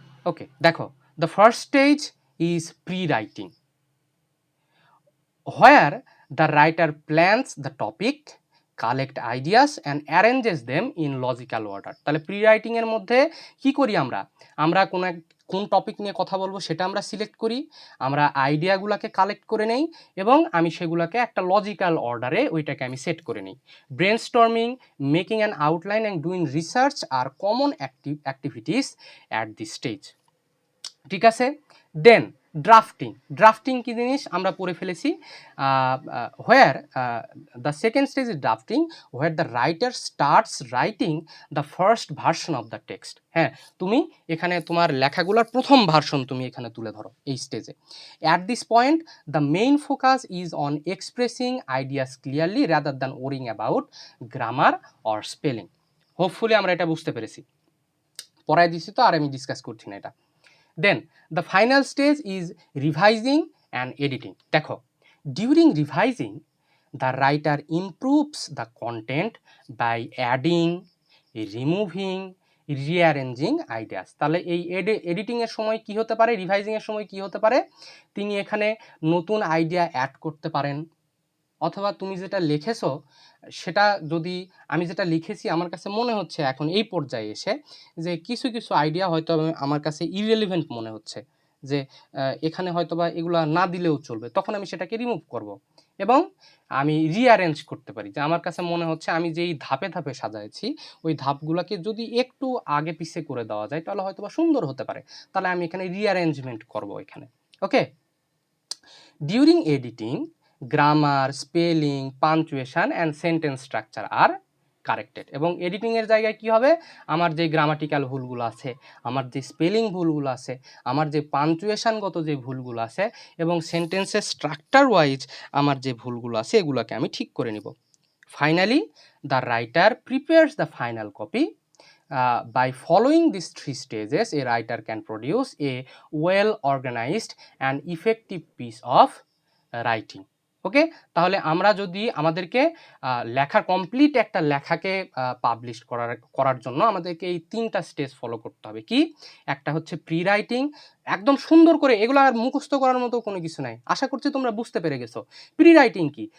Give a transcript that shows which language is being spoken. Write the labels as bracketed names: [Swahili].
[English] okay, [Bangla] দেখো, [English] The first stage is pre writing, where the writer plans the topic, collect ideas and arranges them in logical order. [Bangla] তাহলে pre writing এর মধ্যে কি করি আমরা কোন টপিক নিয়ে কথা বলবো সেটা আমরা সিলেক্ট করি, আমরা আইডিয়াগুলোকে কালেক্ট করে নেই এবং আমি সেগুলোকে একটা লজিক্যাল অর্ডারে ওইটাকে আমি সেট করে নিই। [English] Brainstorming, making an outline and doing research are common activities at this stage. [Bangla] ঠিক আছে। দেন ড্রাফটিং কি জিনিস আমরা পড়ে ফেলেছি। [English] Where the second stage is drafting, where the writer starts writing the first version of the text. [Bangla] হ্যাঁ, তুমি এখানে তোমার লেখাগুলোর প্রথম ভার্সন তুমি এখানে তুলে ধরো এই স্টেজে। [English] At this point the main focus is on expressing ideas clearly rather than worrying about grammar or spelling. [Bangla] Hopefully আমরা এটা বুঝতে পেরেছি। পড়ায় দিছি তো, আর আমি ডিসকাস করছি না এটা। [English] Then the final stage is revising and editing. [Bangla] দেখো, [English] during revising the writer improves the content by adding, removing, rearranging ideas. [Bangla] তাহলে এই এডিটিং এর সময় কি হতে পারে, রিভাইজিং এর সময় কি হতে পারে, তিনি এখানে নতুন আইডিয়া অ্যাড করতে পারেন, অথবা তুমি যেটা লিখেছো সেটা যদি আমি যেটা লিখেছি আমার কাছে মনে হচ্ছে এখন এই পর্যায়ে এসে যে কিছু আইডিয়া হয়তো আমার কাছে ইররিলেভেন্ট মনে হচ্ছে, যে এখানে হয়তো বা এগুলা না দিলেও চলবে, তখন আমি সেটাকে রিমুভ করব এবং আমি রিঅ্যারেঞ্জ করতে পারি। যে আমার কাছে মনে হচ্ছে আমি যেই ধাপে ধাপে সাজাইছি ওই ধাপগুলোকে যদি একটু আগে পিছে করে দেওয়া যায় তাহলে হয়তো বা সুন্দর হতে পারে, তাহলে আমি এখানে রিঅ্যারেঞ্জমেন্ট করব এখানে। [English] Okay, during editing grammar, spelling, punctuation and sentence structure are corrected. [Bangla] এবং এডিটিংয়ের জায়গায় কি হবে, আমার যে গ্রামাটিক্যাল ভুলগুলো আছে, আমার যে স্পেলিং ভুলগুলো আছে, আমার যে পাঞ্চুয়েশনগত যে ভুলগুলো আছে এবং সেন্টেন্সের স্ট্রাকচার ওয়াইজ আমার যে ভুলগুলো আছে এগুলোকে আমি ঠিক করে নিব। [English] Finally the writer prepares the final copy. By following these three stages, a writer can produce a well organized and effective piece of writing. [Bangla] ওকে, তাহলে আমরা যদি আমাদেরকে লেখা কমপ্লিট একটা লেখাকে পাবলিশ করার জন্য আমাদেরকে এই তিনটা স্টেজ ফলো করতে হবে। কি? একটা হচ্ছে প্রি রাইটিং, একদম সুন্দর করে, এগুলো আর মুখস্থ করার মতো কোনো কিছু নাই, আশা করছি তোমরা বুঝতে পেরে গেছো। প্রি রাইটিং কি?